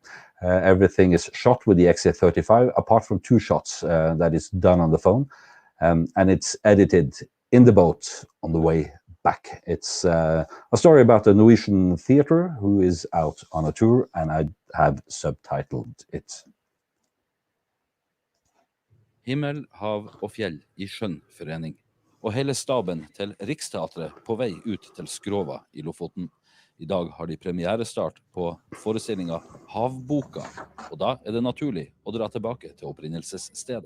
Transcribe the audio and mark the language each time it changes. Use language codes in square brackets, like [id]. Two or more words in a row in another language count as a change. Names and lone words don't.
[en] Everything is shot with the XA35, apart from 2 shots that is done on the phone, and it's edited in the boat on the way back. It's a story about a Norwegian theater who is out on a tour, and I have subtitled it. [no] Himmel, hav og fjell I skjønn forening, og hele staben til Riksteatret på vei ut til Skrova I Lofoten. I dag har de premierestart på forestillinga Havboka, og da det naturlig å dra tilbake til opprinnelsesstedet.